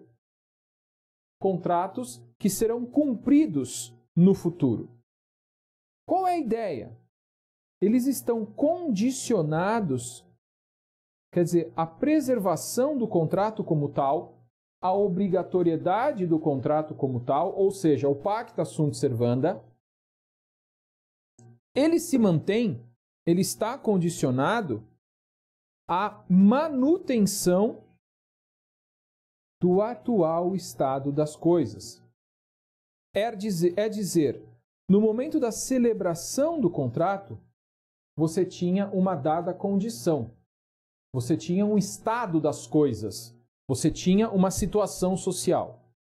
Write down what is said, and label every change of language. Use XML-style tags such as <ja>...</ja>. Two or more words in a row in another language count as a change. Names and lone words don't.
<pt>Contratos que serão cumpridos no futuro. Qual é a ideia? Eles estão condicionados, quer dizer, a preservação do contrato como tal, a obrigatoriedade do contrato como tal, ou seja, o</pt> <la>pacta sunt servanda,</la> <pt>ele se mantém, ele está condicionado a manutenção do atual estado das coisas. É dizer, no momento da celebração do contrato, você tinha uma dada condição, você tinha um estado das coisas, você tinha uma situação social.</pt>